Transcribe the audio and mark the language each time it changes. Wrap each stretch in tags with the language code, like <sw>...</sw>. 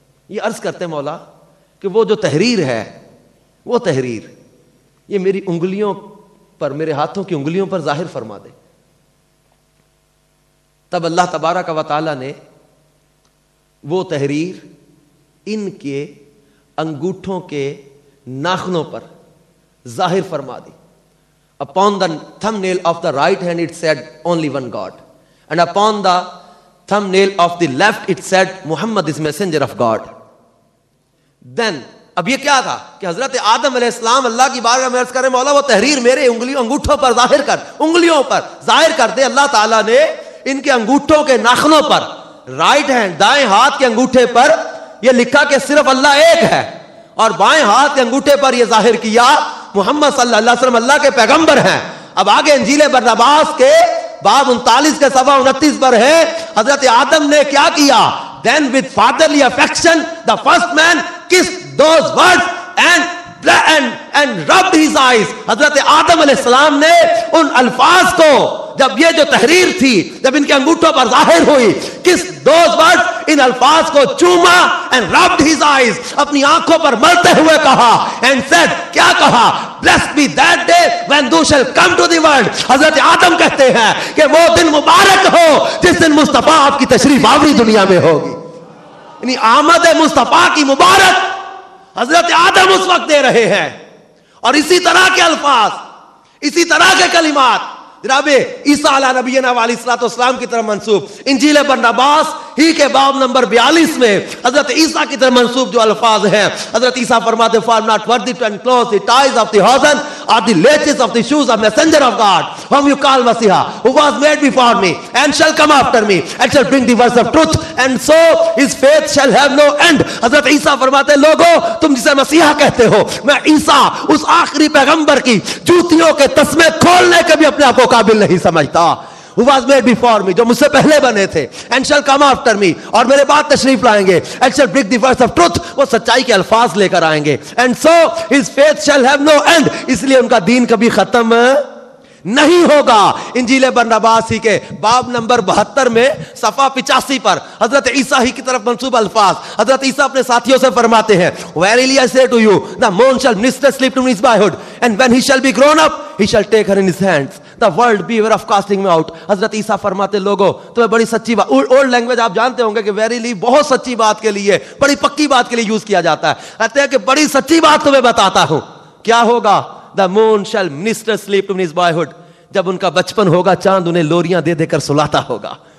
<ur>یہ عرض کرتے ہیں مولا کہ وہ جو تحریر ہے وہ تحریر یہ میری انگلیوں پر, میرے ہاتھوں کی انگلیوں پر ظاہر فرما دے. تب اللہ تبارک و تعالی نے وہ تحریر ان کے انگوٹھوں کے ناخنوں پر ظاہر فرما دی.</ur> <en>Upon the thumbnail of the right hand it said only one God, and upon the thumbnail of the left it said Muhammad is messenger of God.</en> <ur>Then اب یہ کیا تھا کہ حضرت آدم علیہ السلام اللہ کی بارگاہ میں عرض کرے مولا وہ تحریر میرے انگلیوں انگوٹھوں پر ظاہر کر, انگلیوں پر ظاہر کر دے. اللہ تعالیٰ نے ان کے انگوٹھوں کے ناخنوں پر, رائٹ ہینڈ دائیں ہاتھ کے انگوٹھے پر یہ لکھا کہ صرف اللہ ایک ہے, اور بائیں ہاتھ کے انگوٹھے پر یہ ظاہر کیا محمد صلی اللہ علیہ وسلم اللہ کے پیغمبر ہیں. اب آگے انجیل برنباس کے باب 39 کے صفحہ 29 پر ہے حضرت آدم نے کیا کیا.</ur> <en>Then with fatherly affection the first man kissed those words and rubbed his eyes.</en> <ur>حضرت آدم علیہ السلام نے ان الفاظ کو جب یہ جو تحریر تھی جب ان کے انگوٹھوں پر ظاہر ہوئی, کس</ur> <en>those words</en> <ur>ان الفاظ کو چوما</ur> <en>and rubbed his eyes,</en> <ur>اپنی آنکھوں پر ملتے ہوئے کہا</ur> <en>and said,</en> <ur>کیا کہا,</ur> <en>blessed be that day when thou shalt come to the world.</en> <ur>حضرت آدم کہتے ہیں کہ وہ دن مبارک ہو جس دن مصطفیٰ آپ کی تشریف آوری دنیا میں ہوگی. یعنی آمد مصطفیٰ کی مبارک حضرت آدم اس وقت دے رہے ہیں. اور اسی طرح کے الفاظ, اسی طرح کے کلمات جناب عیسیٰ علیہ نبینا علیہ الصلوۃ والسلام کی طرف منسوب. انجیل برناباس ہی کے باب نمبر 42 میں حضرت عیسیٰ کی طرف منسوب جو الفاظ ہیں, حضرت عیسیٰ فرماتے</ur> <en>for not worthy to enclose the ties of the hosen or the laces of the shoes of messenger of God whom you call Messiah, who was made before me and shall come after me and shall bring the words of truth and so his faith shall have no end.</en> <ur>حضرت عیسیٰ فرماتے لوگو تم جسے مسیحا کہتے ہو, میں عیسیٰ اس آخری پیغمبر کی جوتیوں کے تسمے کھولنے کے بھی اپنے آپ کو قابل نہیں سمجھتا.</ur> <en>who was made before me,</en> <ur>جو مجھ سے پہلے بنے تھے,</ur> <en>and shall come after me,</en> <ur>اور میرے بعد تشریف لائیں گے,</ur> <en>and shall bring the words of truth,</en> <ur>وہ سچائی کے الفاظ لے کر آئیں گے,</ur> <en>and so his faith shall have no end,</en> <ur>اس لیے ان کا دین کبھی ختم نہیں ہوگا. انجیل برناباس ہی کے باب نمبر 72 میں صفحہ 85 پر حضرت عیسیٰ ہی کی طرف منسوب الفاظ, حضرت عیسیٰ اپنے ساتھیوں سے فرماتے ہیں</ur> <en>verily I say to you the moon shall minister sleep to his boyhood and when he shall be grown up he shall take her in his hands, the world beware of casting me out.</en> <ur>حضرت عیسیٰ فرماتے لوگوں تمہیں بڑی سچی بات, old language آپ جانتے ہوں گے کہ verily بہت سچی بات کے لیے, بڑی پکی بات کے لیے یوز کیا جاتا ہے. کہتے ہیں کہ بڑی سچی بات تمہیں بتاتا ہوں. کیا ہوگا,</ur> <en>the moon shall minister sleep to his boyhood,</en> <ur>جب ان کا بچپن ہوگا چاند انہیں لوریاں دے دے کر سلاتا ہوگا.</ur>